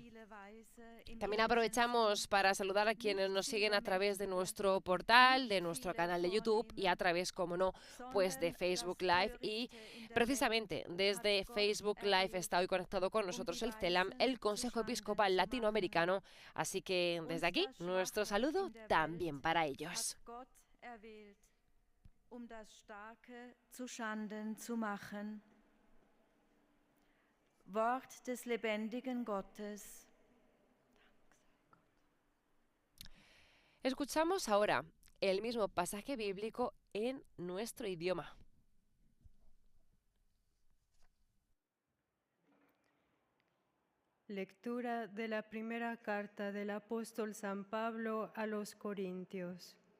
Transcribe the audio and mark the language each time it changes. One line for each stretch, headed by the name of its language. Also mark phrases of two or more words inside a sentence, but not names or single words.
Spanish: También aprovechamos para saludar a quienes nos siguen a través de nuestro portal, de nuestro canal de YouTube y a través, como no, pues de Facebook Live. Y precisamente desde Facebook Live está hoy conectado con nosotros el CELAM, el Consejo Episcopal Latinoamericano. Así que desde aquí, nuestro saludo también para ellos.
German: Das Starke zu Schanden zu machen. Wort des lebendigen Gottes.
Spanish: Escuchamos ahora el mismo pasaje bíblico en nuestro idioma. Lectura de la primera carta del apóstol San Pablo a los Corintios.